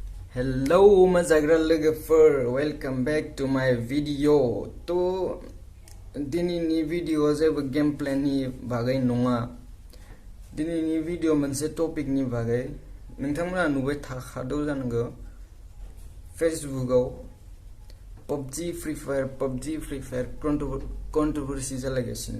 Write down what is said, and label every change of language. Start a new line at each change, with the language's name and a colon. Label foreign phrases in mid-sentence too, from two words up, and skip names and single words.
English: Hello Ma Jaga lwgwfwr, welcome back to my video.
Bodo: To dinini video जेबो gameplay नि बागै नङा. दिनैनि video मोनसे topic नि बागै नोंथांमोना नुबाय थाखादौ जानांगौ फेसबुकआव PUBG Free Fire controversy जालायगासिनो.